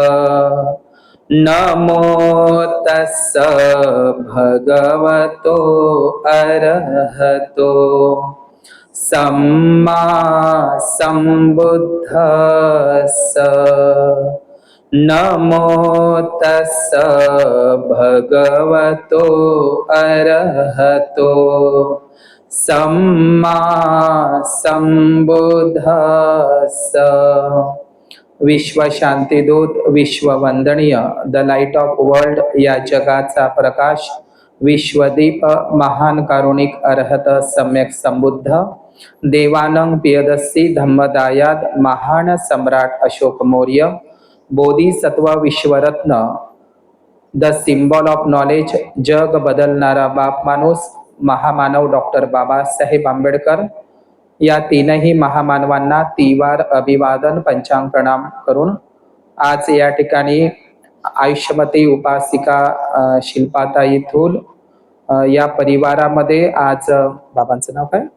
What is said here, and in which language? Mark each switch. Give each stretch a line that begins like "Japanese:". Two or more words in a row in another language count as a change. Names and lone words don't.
Pali: नमो तस्स भगवतो अरहतो सम्मा सम्बुद्धस्स। नमो तस्स भगवतो अरहतो सम्मा सम्बुद्धस्स।
Marathi: विश्व शांतीदूत, विश्व वंदनीय,
English: the light of world
Marathi: या जगाचा प्रकाश, विश्वदीप, महान कारुणिक अरहत सम्यक संबुद्ध देवानंग पियदस्सी धम्मदायाद महान सम्राट अशोक मौर्य, बोधिसत्व विश्वरत्न,
English: the symbol of knowledge,
Marathi: जग बदलणारा बाप माणूस, महामानव डॉक्टर बाबासाहेब आंबेडकर या तीनही महामानवांना तिवार अभिवादन पंचांग प्रणाम करून आज या ठिकाणी आयुष्यमती उपासिका शिल्पाताई थूल या परिवारामध्ये आज बाबांचं नाव काय,